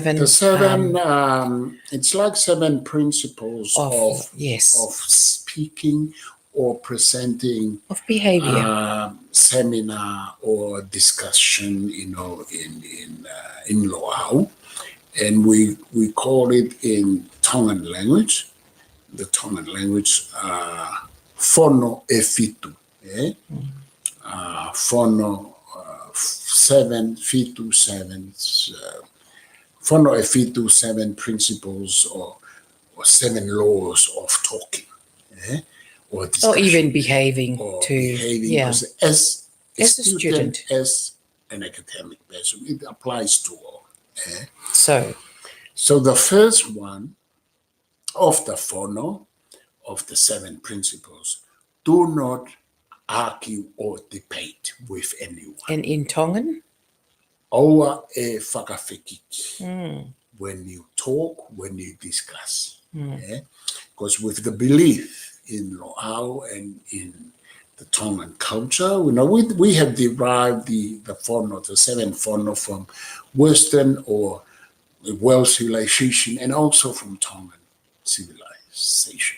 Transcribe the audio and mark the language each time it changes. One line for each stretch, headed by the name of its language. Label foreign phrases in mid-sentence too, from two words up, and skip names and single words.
English: like seven principles of speaking or presenting, of behavior, seminar or discussion, in Lo'au, and we call it in Tongan language. The Tongan language,
Tongan: fono e fitu, fono seven, fitu seven. Fono e fitu,
English: seven principles or seven laws of talking, or even behaving or to behaving, as a student, as an academic person, it applies to all. So the first one of the fono of the seven principles: do not argue or debate with anyone. And in Tongan?
Tongan: Oa e whakawhikiki.
English: When you talk, when you discuss. Because with the belief in Lo'au and in the Tongan culture, we have derived the fono, the seven fono from Western or world civilization and also from Tongan civilization.